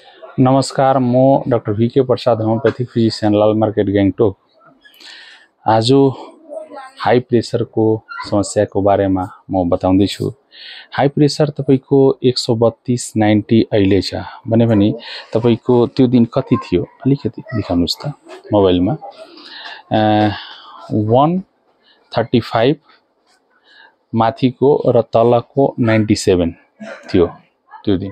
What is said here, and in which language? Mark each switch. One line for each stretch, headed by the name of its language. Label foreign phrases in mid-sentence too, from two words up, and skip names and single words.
Nepali: नमस्कार, म डाक्टर VK प्रसाद,
English: homeopathic physician,
Nepali: लाल मार्केट गैंगटोक। आज
English: high pressure
Nepali: को समस्या को बारे में म बताउँदैछु।
English: high pressure
Nepali: तपाईको 132/90 अहिले छ भने पनि तपाईको त्यो दिन कति थियो अलिकति देखाउनुस् त मोबाइलमा। 135 माथिको र तलको 97 थियो त्यो दिन।